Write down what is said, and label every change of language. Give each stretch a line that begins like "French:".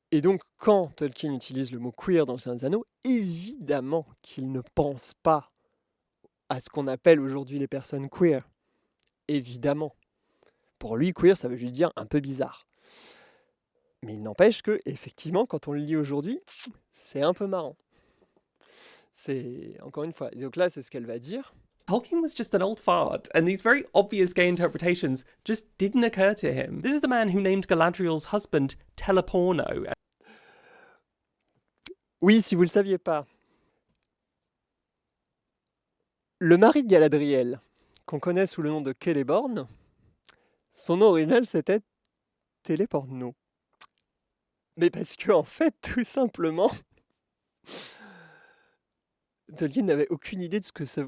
French: Et donc quand Tolkien utilise le mot queer dans Le Seigneur des Anneaux, évidemment qu'il ne pense pas à ce qu'on appelle aujourd'hui les personnes queer. Évidemment. Pour lui, queer, ça veut juste dire un peu bizarre. Mais il n'empêche que, effectivement, quand on le lit aujourd'hui, c'est un peu marrant. C'est, encore une fois, donc là, c'est ce qu'elle va dire.
English: Tolkien was just an old fart, and these very obvious gay interpretations just didn't occur to him. This is the man who named Galadriel's husband Teleporno.
French: Oui, si vous ne le saviez pas, le mari de Galadriel, qu'on connaît sous le nom de Celeborn, son nom original, c'était Téléporno. Mais parce que, en fait, tout simplement, Tolkien n'avait aucune idée de ce que ça...